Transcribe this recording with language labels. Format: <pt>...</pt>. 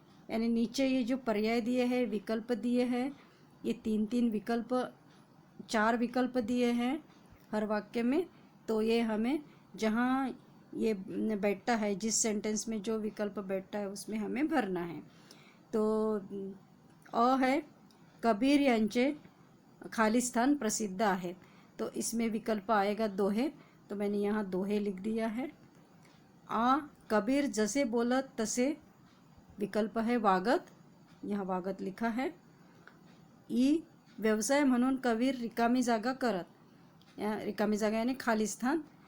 <hi>यानी नीचे ये जो पर्याय दिए हैं, विकल्प दिए हैं, ये तीन विकल्प, 4 विकल्प दिए हैं हर वाक्य में। तो ये हमें जहाँ ये बैठता है, जिस सेंटेंस में जो विकल्प बैठता है उसमें हमें भरना है। तो अ है,</hi> <mr>कबीर यांचे खाली स्थान प्रसिद्ध आहेत।</mr> <hi>तो इसमें विकल्प आएगा दोहे, तो मैंने यहाँ दोहे लिख दिया है। आ,</hi> <mr>कबीर जसे बोलत तसे,</mr> <hi>विकल्प है वागत, यहाँ वागत लिखा है।</hi> <mr>ई, व्यवसाय म्हणून कबीर रिकामी जागा करत, रिकामी जागा</mr> <hi>यानी खाली स्थान।</hi>